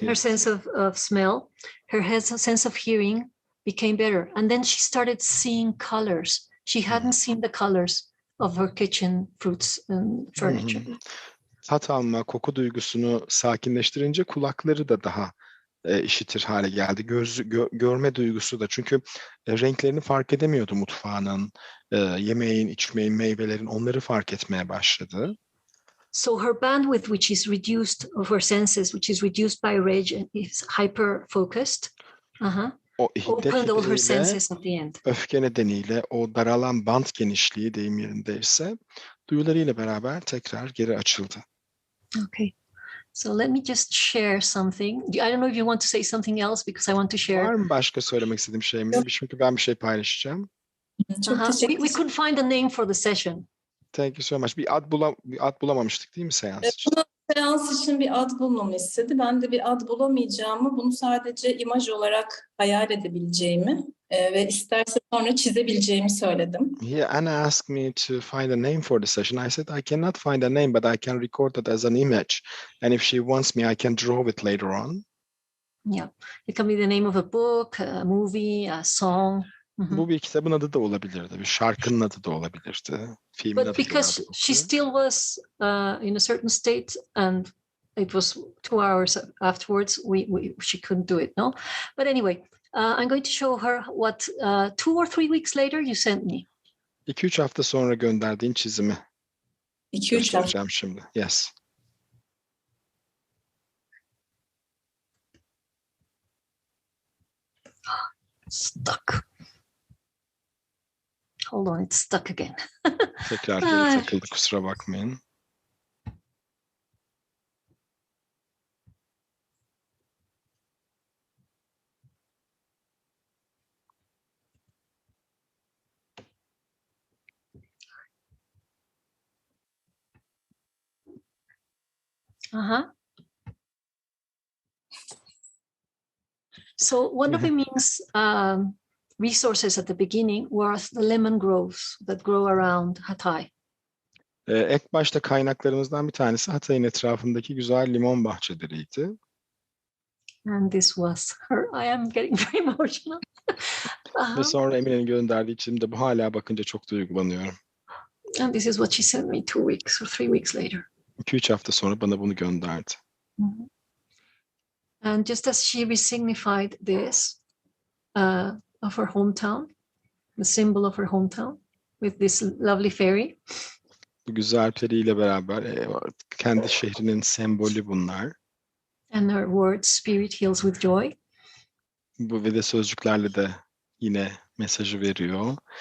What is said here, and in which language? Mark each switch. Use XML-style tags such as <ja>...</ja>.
<en>her sense of smell, her sense of hearing became better. And then she started seeing colors. She hadn't seen the colors of her kitchen fruits and furniture.</en> <tr>Tat alma, koku duygusunu sakinleştirince kulakları da daha işitir hale geldi. Görme duygusu da. Çünkü renklerini fark edemiyordu mutfağının, yemeğin, içmeğin, meyvelerin, onları fark etmeye başladı.</tr> <en>So her bandwidth, which is reduced of her senses, which is reduced by rage and is hyper focused,</en> <tr>O hiddet</tr> <en>opened all her</en> <tr>nedeniyle,</tr> <en>senses at the end.</en> <tr>öfke nedeniyle o daralan bant genişliği deyim yerindeyse duyularıyla beraber tekrar geri açıldı.</tr> <en>Okay. So let me just share something. I don't know if you want to say something else because I want to share.</en> <tr>Var mı başka söylemek istediğim şey mi? Çünkü ben bir şey paylaşacağım. Çok teşekkür</tr> <en>We couldn't find a name for the session. Thank you so much.</en> <tr>Bir ad bulamamıştık değil mi seans için? Buna seans için bir ad bulmamı istedi. Ben de bir ad bulamayacağımı, bunu sadece imaj olarak hayal edebileceğimi ve isterse sonra çizebileceğimi söyledim.</tr> <en>Anna asked me to find a name for the session. I said I cannot find a name, but I can record it as an image. And if she wants me, I can draw it later on. Yeah, it can be the name of a book, a movie, a song.</en> <tr>Bu bir kitabın adı da olabilirdi, bir şarkının adı da olabilirdi, filmin adı da</tr> <en>But because</en> <tr>olabilirdi.</tr> <en>she still was in a certain state and it was 2 hours afterwards, she couldn't do it, no? But anyway, I'm going to show her what 2 or 3 weeks later you sent me.</en> <tr>2-3 hafta sonra gönderdiğin çizimi 2-3 hafta. göstereceğim şimdi.</tr> <en>Yes. Stuck. Hold on, it's stuck again.</en> <tr>Tekrar geri takıldı, kusura bakmayın.</tr> <en>So one of the means resources at the beginning was the lemon groves that grow around Hatay.</en> <tr>Ek başta kaynaklarımızdan bir tanesi Hatay'ın etrafındaki güzel limon bahçeleriydi.</tr> <en>And this was her. I am getting very emotional.</en> <tr>Ve sonra Emine'nin gönderdiği çizimde bu, hala bakınca çok duygulanıyorum.</tr> <en>And this is what she sent me 2 weeks or 3 weeks later.</en> <tr>2-3 hafta sonra bana bunu gönderdi.</tr> <en>And just as she resignified this of her hometown, the symbol of her hometown, with this lovely fairy.</en> <tr>Bu güzel periyle beraber kendi şehrinin sembolü bunlar.</tr> <en>And her words, spirit heals with joy.</en> <tr>Bu ve de sözcüklerle de yine mesajı veriyor.</tr>